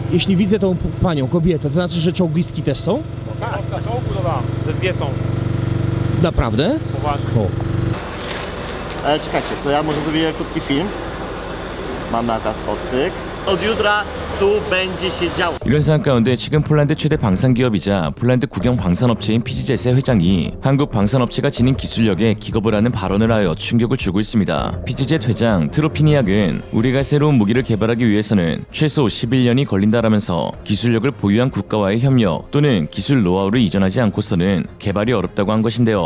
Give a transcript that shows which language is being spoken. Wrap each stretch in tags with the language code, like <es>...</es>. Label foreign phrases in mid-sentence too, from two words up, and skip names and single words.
<pl>Jeśli widzę tą panią, kobietę, to znaczy, że czołgistki też są? Na czołgu dodam. Ze dwie są. Naprawdę? Poważnie. O. Ale czekajcie, to ja może zrobię krótki film. Mamy akurat odcyk. Od jutra tu będzie się działo.</pl> <ko>이런 상황 가운데 최근 폴란드 최대 방산기업이자 폴란드 국영 방산업체인 피지젯의 회장이 한국 방산업체가 지닌 기술력에 기겁을 하는 발언을 하여 충격을 주고 있습니다. 피지젯 회장 트로피니악은 우리가 새로운 무기를 개발하기 위해서는 최소 11년이 걸린다라면서 기술력을 보유한 국가와의 협력 또는 기술 노하우를 이전하지 않고서는 개발이 어렵다고 한 것인데요.</ko>